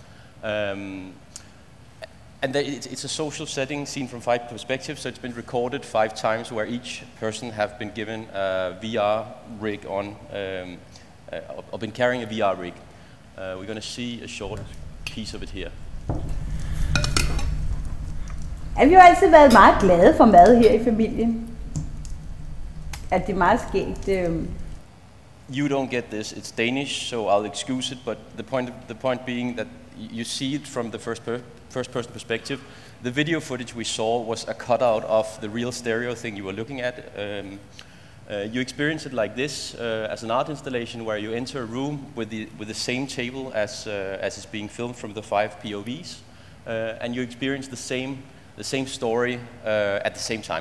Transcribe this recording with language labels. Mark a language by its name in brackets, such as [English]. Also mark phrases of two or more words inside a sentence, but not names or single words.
[English] And it's a social setting seen from 5 perspectives, so it's been recorded 5 times where each person have been given a VR rig on, or been carrying a VR rig. We're going to see a short piece of it here. [Danish] Vi har altid været meget glade for mad her i familien. At det er meget skægt. [English] You don't get this. It's Danish, so I'll excuse it. But the point being that you see it from the first-person perspective. The video footage we saw was a cutout of the real stereo thing you were looking at. You experience it like this as an art installation, where you enter a room with the same table as is being filmed from the 5 POVs, and you experience the same story at the same time.